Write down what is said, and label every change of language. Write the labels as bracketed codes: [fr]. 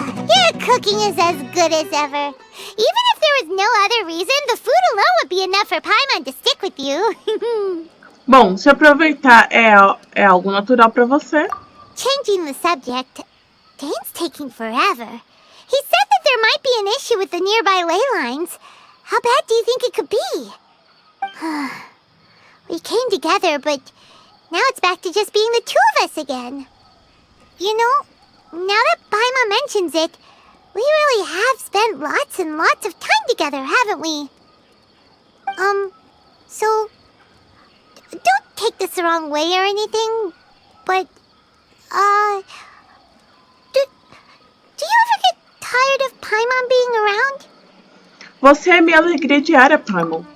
[en] Your cooking is as good as ever. Even if there was no other reason, the food alone would be enough for Paimon to stick with you. [pt] Bom, se aproveitar é algo natural pra você. [en] Changing the subject, Dane's taking forever. He said that there might be an issue with the nearby ley lines. How bad do you think it could be? We came together, but now it's back to just being the two of us again. You know, now that Paimon mentions it, we really have spent lots and lots of time together, haven't we? So, don't take this the wrong way or anything, but, do you ever get tired of Paimon being around? [pt] Você é minha alegria diária, Paimon.